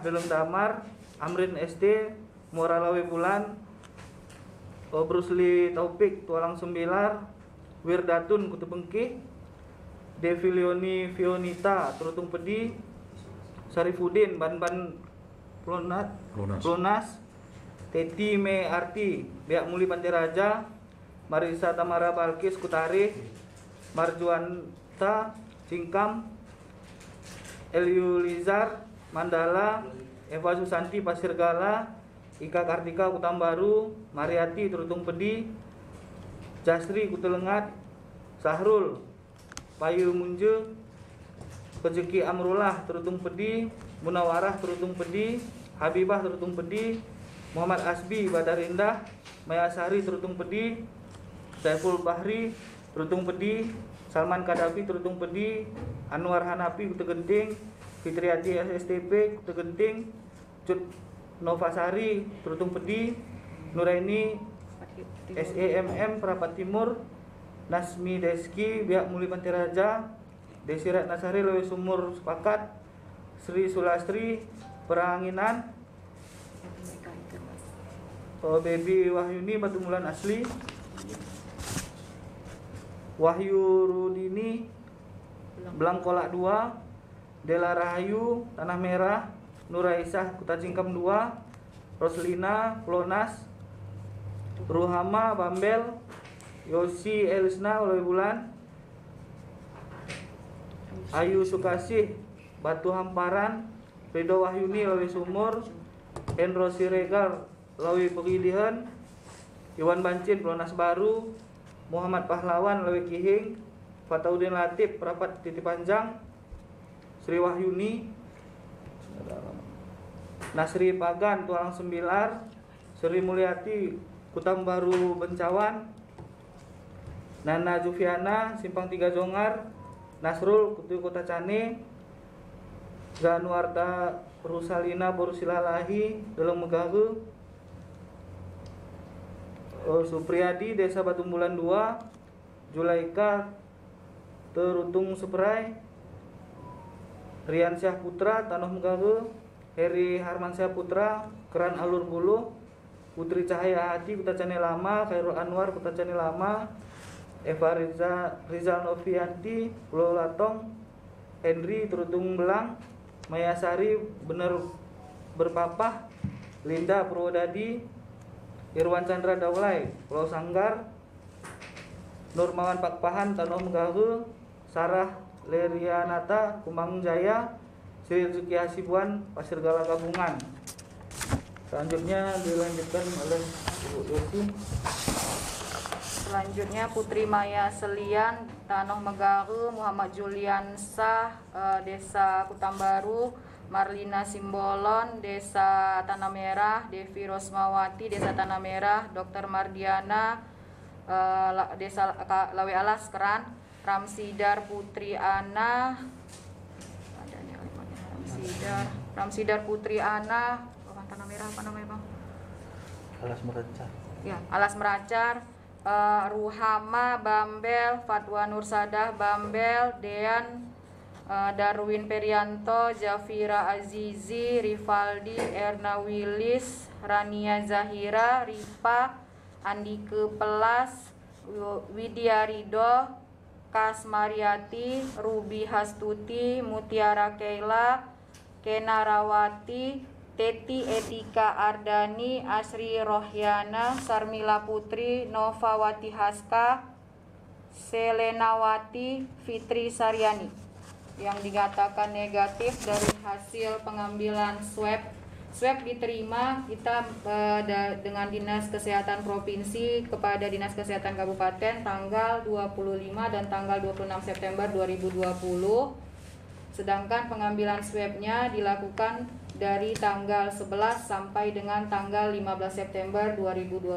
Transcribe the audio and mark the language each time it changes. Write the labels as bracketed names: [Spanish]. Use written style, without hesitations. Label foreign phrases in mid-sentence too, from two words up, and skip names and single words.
[Indonesian] Deleng Damar, Amrin SD Moralawe Bulan, Brusli Taufik Tualang Sembilar, Wirdatun Kutubengki, Devilioni Fionita Terutung Pedi, Sarifudin Banban Pelonas, Teti Me Arti Biak Muli Panteraja, Marisa Tamara Balkis Kutari, Marjuanta Cingkam, Eliulizar Mandala, Eva Susanti Pasirgala, Ika Kartika Kutambaru, Mariati Terutung Pedi, Jasri Kutulengat, Sahrul Payu Munje, Rezeki Amrullah Terutung Pedi, Munawarah Terutung Pedi, Habibah Terutung Pedi, Muhammad Asbi Badar Indah, Mayasari Terutung Pedi, Saiful Bahri Terutung Pedi, Salman Kadafi Terutung Pedi, Anwar Hanafi Kutu Genting, Fitriati SSTP Kutu Genting, Cut Novasari Terutung Pedi, Nuraini SEMM Perapat Timur, Nasmi Deski Biak Muli Panteraja, Desirat Nasari Lewe Sumur Sepakat, Sri Sulastri Peranginan, Baby Wahyuni Batu Mulan Asli, Wahyu Rudini Blangkolak 2, Dela Rahayu Tanah Merah, Nuraisah Kuta Cingkam 2, Roslina Pelonas, Ruhama Bambel, Yosi Elisna Lewe Bulan, Ayu Sukasih Batu Hamparan, Ridho Wahyuni Lewe Sumur, Hendro Siregar Lewe Pegidihan, Iwan Bancin Pelonas Baru, Muhammad Pahlawan Lewe Kihing, Fataudin Latif Perapat Titi Panjang, Sri Wahyuni, Nasri Pagan Tualang Sembilar, Sri Mulyati Kutambaru Bencawan, Nana Jufiana Simpang 3 Jongar, Nasrul Kutu Kota Cane, Zanuarta Rusalina Borusilalahi Deleng Megahu, Supriyadi Desa Batumbulan 2, Julaika Terutung Seperai, Rian Syah Putra Tanah Megahu, Heri Harmansyah Putra Keran Alur Bulu, Putri Cahaya Hati Kota Cane Lama, Khairul Anwar Kota Cane Lama, Eva Rizal Novianti Pulau Latong, Henry Terutung Belang, Mayasari Bener Berpapah, Linda Purwodadi, Irwan Chandra Daulay Pulau Sanggar, Nurmawan Pakpahan Tanah Megahu, Sarah Lerianata Kumang Jaya, Sri Rezuki Hasibuan Pasirgala Gabungan. Selanjutnya dilanjutkan oleh Ibu Yosi. Selanjutnya Putri Maya Selian Tanah Megahu, Muhammad Juliansah Desa Kutambaru, Marlina Simbolon Desa Tanah Merah, Devi Rosmawati Desa Tanah Merah, Dr. Mardiana Desa Lawe Alas Keran, Ramsidar Putri Ana, Ramsidar Putri Ana, Tanah Merah apa namanya Bang? Alas Meracar. Ya, Alas Meracar, Ruhama Bambel, Fatwa Nursadah Bambel, Dean Darwin Perianto, Jafira Azizi, Rivaldi, Erna Willis, Rania Zahira, Ripa, Andike Pelas, Widya Ridho, Kas Mariati, Ruby Hastuti, Mutiara Keila, Kena Rawati, Teti Etika Ardani, Asri Rohyana, Sarmila Putri, Novawati Haska, Selenawati, Fitri Saryani yang dinyatakan negatif dari hasil pengambilan swab. Swab diterima kita dengan Dinas Kesehatan Provinsi kepada Dinas Kesehatan Kabupaten tanggal 25 dan tanggal 26 September 2020. Sedangkan pengambilan swabnya dilakukan dari tanggal 11 sampai dengan tanggal 15 September 2020.